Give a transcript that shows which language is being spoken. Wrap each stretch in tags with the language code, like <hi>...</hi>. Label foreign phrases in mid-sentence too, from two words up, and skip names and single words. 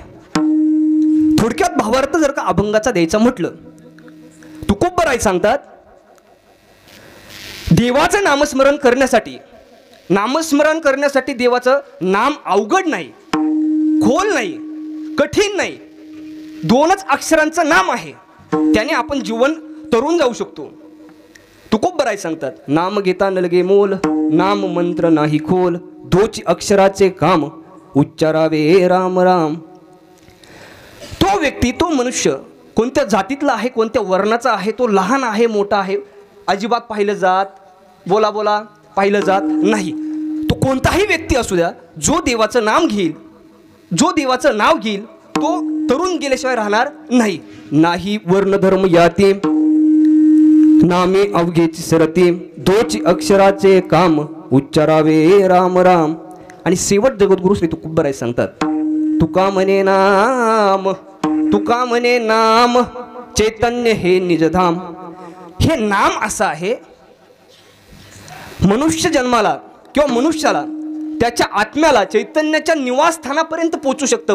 <mr>थोडक्यात भावार्थ जर का अभंगाचा द्यायचा म्हटलं, तुकोबराय सांगतात देवाचं नामस्मरण करण्यासाठी देवाचं नाम अवघड नाही, खोल नाही, कठीण नाही, 2च अक्षरांचं नाम आहे, त्याने आपण जीवन तरून जाऊ शकतो। तुकोबराय सांगतात नाम घेता न लगे मोल, नाम मंत्र नाही खोल, 2 अक्षराचे काम उच्चारावे राम राम। तो व्यक्ती, तो मनुष्य कोणत्या जातीतला आहे, कोणत्या वर्णाचा आहे, तो लहान आहे, मोठा आहे, अजिबात पाहिलं जात, बोला बोला पाहिलं जात नाही, तो कोणताही व्यक्ती असू द्या, जो देवाचं नाम घेईल, जो देवाचं नाव घेईल, तो तरुण गेल्याशिवाय राहणार नाही। नाही वर्ण धर्म याती, नामे अवघेची सरती, 2 अक्षराचे काम उच्चारावे राम राम। आणि शेवट जगद्गुरु श्री तुकोबराय सांगतात तुका म्हणे नाम, तुका म्हणे नाम चैतन्य हे निजधाम। हे नाम असं आहे, मनुष्य जन्माला किंवा मनुष्याला त्याच्या आत्म्याला चैतन्याच्या निवासस्थानापर्यंत पोहोचू शकतं।</mr>